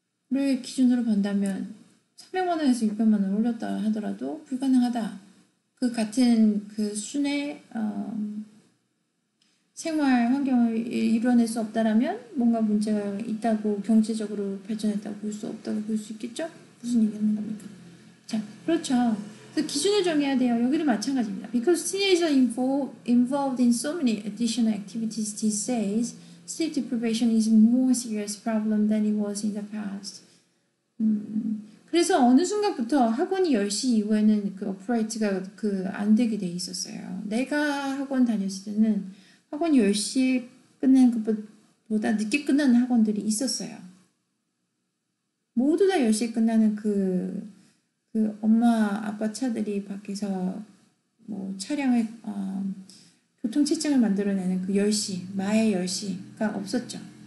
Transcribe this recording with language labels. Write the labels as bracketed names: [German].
[Korean] 를 기준으로 본다면 300만 원에서 600만 원 올렸다 하더라도 불가능하다. 그 같은 그 수준의 생활 환경을 이뤄낼 수 없다라면 뭔가 문제가 있다고 경제적으로 발전했다고 볼 수 없다고 볼 수 있겠죠? 무슨 얘기하는 겁니까? 자, 그렇죠. 그래서 기준을 정해야 돼요. 여기도 마찬가지입니다. [English] Because teenagers are involved in so many additional activities these days, sleep deprivation is a more serious problem than it was in the past. [Korean] 그래서 어느 순간부터 학원이 10시 이후에는 그 어프라이트가 안 되게 돼 있었어요. 내가 학원 다녔을 때는 학원이 10시에 끝내는 것보다 늦게 끝나는 학원들이 있었어요. 모두 다 10시에 끝나는 그 엄마 아빠 차들이 밖에서 뭐 차량을 교통체증을 만들어내는 그 10시, 마의 10시가 없었죠.